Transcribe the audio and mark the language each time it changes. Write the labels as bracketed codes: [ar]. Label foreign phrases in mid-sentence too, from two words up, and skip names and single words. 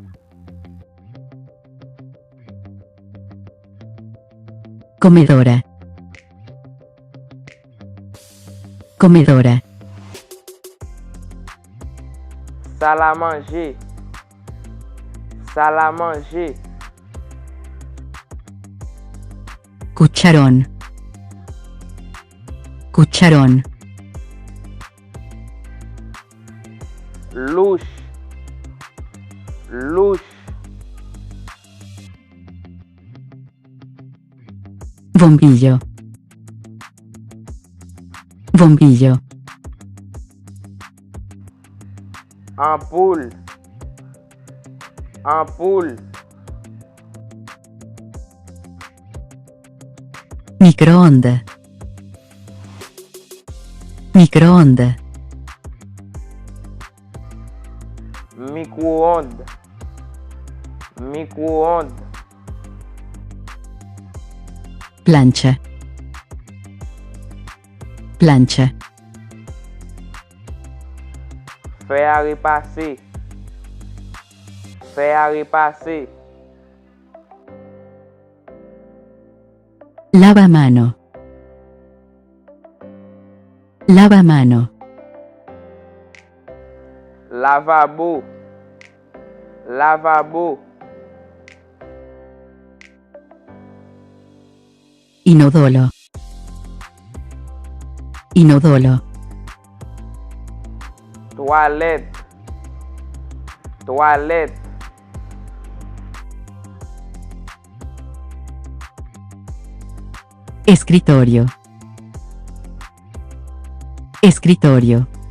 [es] Comedora. Comedora. [fr] Salle à manger. Salle à manger. [es] Cucharón. Cucharón. [fr] Louche. Louche. [es] Bombillo. Bombillo. [fr] Ampoule. Ampoule. [es] Microondas. Microondas. [fr] Micro-ondes. Micro-ondes. [es] Plancha. Plancha. [fr] Fer à repasser. Fer à repasser. [es] Lavamano. Lavamano. [fr] Lavabo. Lavabo. [es] Inodolo. Inodolo. [fr] Toilette. Toilette. [es] Escritorio. Escritorio.